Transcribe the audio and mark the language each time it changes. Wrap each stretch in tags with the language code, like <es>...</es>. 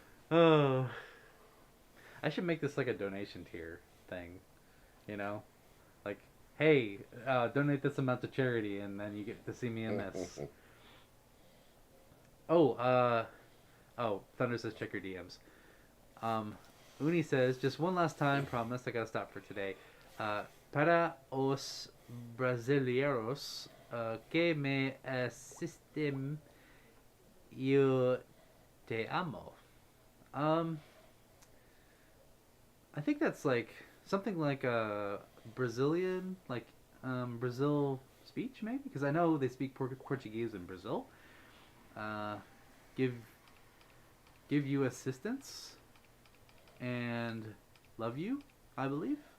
<en>Oh. I should make this like a donation tier thing. You know? Like, hey, donate this amount to charity and then you get to see me in this. Oh, Thunder says check your DMs. Uni says, just one last time, promise, I gotta stop for today.</en> <pt>Para os brasileiros que me assistem, eu te amo.</pt> <en>I think that's like something like a Brazilian, like Brazil speech, maybe, because I know they speak Portuguese in Brazil. Give you assistance and love you, I believe.</en>